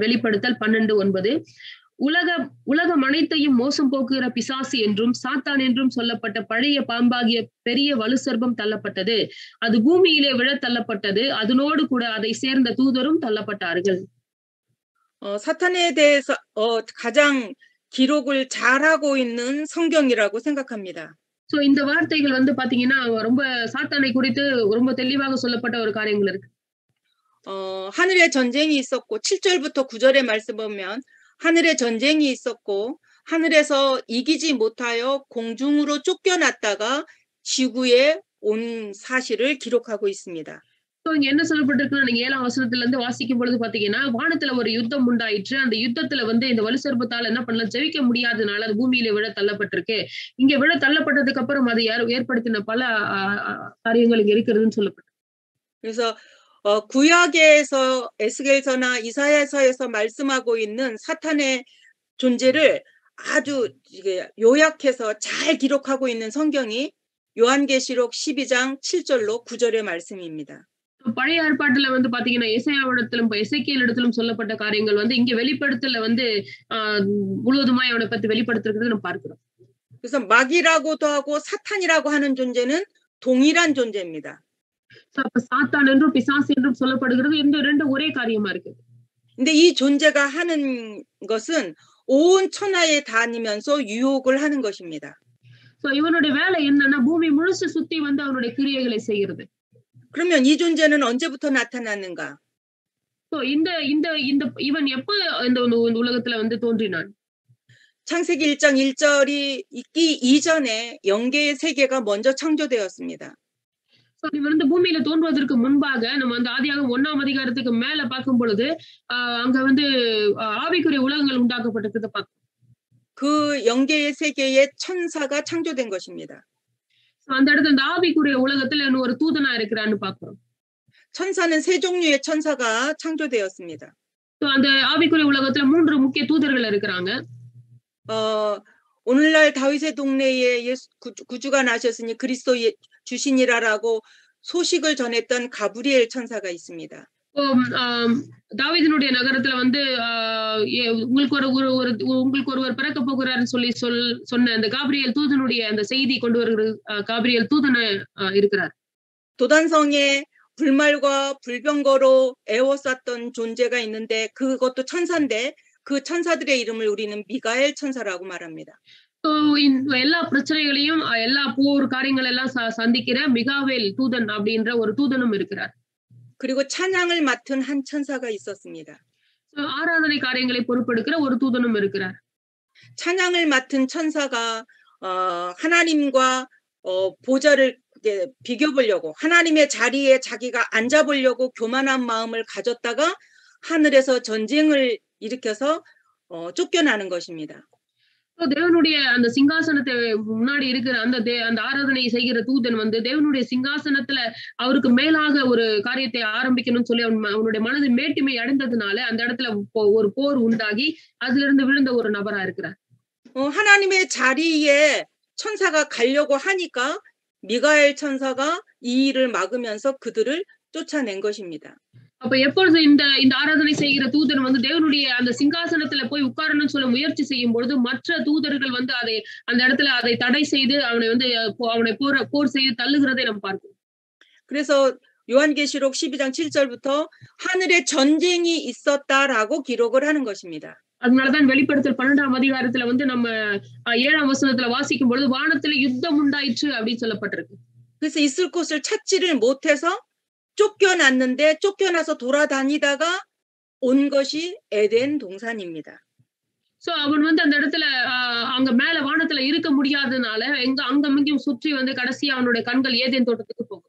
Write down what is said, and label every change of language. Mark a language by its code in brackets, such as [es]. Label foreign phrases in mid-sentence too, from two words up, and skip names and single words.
[ta] வெளிப்படுத்தல் 12:9. உலகம் அனைத்தையும் மோசம் போக்குகிற பிசாசு என்றும் சாத்தான் என்றும் சொல்லப்பட்ட பழைய பாம்பாகிய பெரிய வலுசர்ப்பம் தள்ளப்பட்டது. அது பூமியிலே விழத் தள்ளப்பட்டது. அதனோடு கூட அதை சேர்ந்த தூதரும் தள்ளப்பட்டார்கள். [ko] 사탄에 대해서 가장 기록을 잘하고 있는 성경이라고 생각합니다. [ta] இந்த வார்த்தைகள் பாத்தீங்கன்னா ரொம்ப சாத்தானை குறித்து ரொம்ப தெளிவாக சொல்லப்பட்ட ஒரு காரியங்கள் இருக்கு. [ko] 하늘에 전쟁이 있었고 7절부터 9절의 말씀 보면 하늘에 전쟁이 있었고 하늘에서 이기지 못하여 공중으로 쫓겨났다가 지구에 온 사실을 기록하고 있습니다. [ta] இங்க என்ன சொல்லப்பட்டிருக்குன்னா நீங்க 7ஆம் வசனத்துல இருந்து வாசிக்கும் பொழுது பாத்தீங்கன்னா வானத்துல ஒரு யுத்தம் உண்டாயிற்று. அந்த யுத்தத்துல இந்த வலுசர்ப்பத்தால என்ன பண்ணல ஜெயிக்க முடியாதனால அது பூமியில விழ தள்ளப்பட்டிருக்கு. இங்க விழ தள்ளப்பட்டதுக்கு அப்புறம் அது ஏற்படுத்தின பல காரியங்கள் இங்க இருக்கிறதுன்னு சொல்லப்பட்டிருக்கு. [ko] 그래서 구약에서 에스겔서나 이사야서에서 말씀하고 있는 사탄의 존재를 아주 요약해서 잘 기록하고 있는 성경이 요한계시록 12장 7절로 9절의 말씀입니다. [ta] பழைய ஏற்பாட்டுல பாத்தீங்கன்னா எசேக்கியேல் இடத்திலும் சொல்லப்பட்ட காரியங்கள் இங்க வெளிப்படுத்தல முழுவதுமாய் அவனை பத்தி வெளிப்படுத்துறது நம்ம பார்க்கிறோம். [ko] 그래서 마귀라고도 하고 사탄이라고 하는 존재는 동일한 존재입니다. [ta] சாத்தான் என்றும் பிசாசு என்றும் சொல்லப்படுகிறது. இந்த ரெண்டு ஒரே காரியமா இருக்கு. [ko] 근데 이 존재가 하는 것은 온 천하에 다니면서 유혹을 하는 것입니다. [ta] இவனுடைய வேலை என்னன்னா பூமி முழுசு சுத்தி அவனுடைய கிரியைகளை செய்கிறது. [ko] 그러면 이 존재는 언제부터 나타났는가? [ta] 이வன் எப்ப இந்த உலகத்துல தோன்றினான்? [ko] 창세기 1장 1절이 있기 이전에 영계의 세계가 먼저 창조되었습니다. [ta] இவன் பூமியில தோன்றுவதற்கு முன்பாக நம்ம ஆதியாகமம் 1ஆம் அதிகாரத்துக்கு மேல பார்க்கும் பொழுது அங்க ஆவிக்குரிய உலகங்கள் உண்டாக்கப்பட்டிருக்கிறத பார்க்கிறோம். [ko] 그 영계의 세계에 천사가 창조된 것입니다. [ta] அந்த இடத்துல இந்த ஆவிக்குரிய உலகத்துல ஒரு தூதனா இருக்கிறான்னு பார்க்கிறோம். [ko] 천사는 세 종류의 천사가 창조되었습니다. [ta] அந்த ஆவிக்குரிய உலகத்துல 3 முக்கிய தூதர்கள் இருக்கிறாங்க. [ko] 오늘날 다윗의 동네에 구주가 나셨으니 그리스도 주시니라라고 소식을 전했던 가브리엘 천사가 있습니다. [ta] தாவீதினுடைய நகரத்துல உங்களுக்கு ஒருவர் பிறக்க போகிறாருன்னு சொன்ன அந்த காபிரியல் தூதனுடைய அந்த செய்தி கொண்டு வருகிற காபிரியல் தூதன இருக்கிறார். [ko] 도단성에 불말과 불병거로 애워쌌던 존재가 있는데 그것도 천사인데 그 천사들의 이름을 우리는 미가엘 천사라고 말합니다. [ta] எல்லா பிரச்சனைகளையும் எல்லா போர் காரியங்கள் எல்லாம் சந்திக்கிற மிகாவேல் தூதன் அப்படின்ற ஒரு தூதனும் இருக்கிறார். [ko] 그리고 찬양을 맡은 한 천사가 있었습니다. [ta] ஆராதனை காரியங்களை பொறுப்பெடுக்கிற ஒரு தூதனும் இருக்கிறார். [ko] 찬양을 맡은 천사가 하나님과 보좌를 비교보려고 하나님의 자리에 자기가 앉아보려고 교만한 마음을 가졌다가 하늘에서 전쟁을 일으켜서 쫓겨나는 것입니다. [ta] தேவனுடைய அந்த சிங்காசனத்தை முன்னாடி இருக்கிற அந்த ஆராதனை செய்கிற தூதன் தேவனுடைய சிங்காசனத்துல அவருக்கு மேலாக ஒரு காரியத்தை ஆரம்பிக்கணும்னு சொல்லி அவனுடைய மனது மேட்டிமை அடைந்ததுனால அந்த இடத்துல ஒரு போர் உண்டாகி அதுல இருந்து விழுந்த ஒரு நபரா இருக்கிறார். [ko] 하나님의 자리에 천사가 가려고 하니까 미가엘 천사가 이 일을 막으면서 그들을 쫓아낸 것입니다. [ta] அப்ப எப்பொழுது இந்த ஆராதனை செய்கிற தூதன் தேவனுடைய அந்த சிங்காசனத்துல போய் உட்காரணும்னு சொல்ல முயற்சி செய்யும் பொழுது மற்ற தூதர்கள் அந்த இடத்துல அதை தடை செய்து அவனை போர் செய்து தள்ளுகிறதை நம்ம பார்க்கிறோம். [ko] 그래서 요한계시록 12장 7절부터 하늘에 전쟁이 있었다라고 기록을 하는 것입니다. [ta] அதனாலதான் வெளிப்படுத்தல் 12ஆம் அதிகாரத்துல நம்ம 7ஆம் வசனத்துல வாசிக்கும் பொழுது வானத்துல யுத்தம் உண்டாயிற்று அப்படின்னு சொல்லப்பட்டிருக்கு. [ko] 그래서 있을 곳을 찾지를 못해서 쫓겨났는데 쫓겨나서 돌아다니다가 온 것이 에덴 동산입니다. [ta] சோ அவன் வந்து அந்த இடத்துல அங்க மேல வானத்துல இருக்க முடியாதனால அங்கும் இங்கும் சுற்றி வந்து கடைசியா அவனுடைய கண்கள் ஏதேன் தோட்டத்துக்கு போகும்.